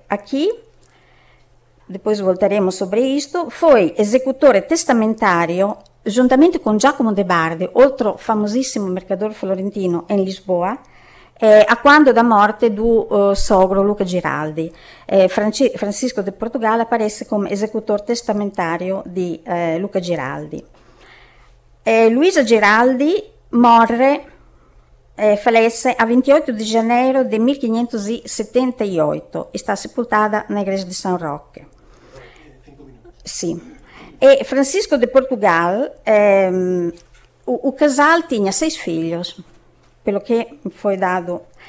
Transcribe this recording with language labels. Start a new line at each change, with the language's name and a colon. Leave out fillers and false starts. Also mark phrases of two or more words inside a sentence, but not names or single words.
Portuguese: Aqui, depois voltaremos sobre isto, foi executore testamentário, juntamente com Giacomo de Bardi, outro famosissimo mercador florentino em Lisboa, a quando da morte do sogro Luca Giraldi. Francisco de Portugal aparece come esecutor testamentário di Luca Giraldi. Luisa Giraldi morre, falece a 28 de janeiro de 1578 e está sepultada na igreja de São Roque. Sim. E Francisco de Portugal, o casal tinha 6 filhos, pelo que foi dado.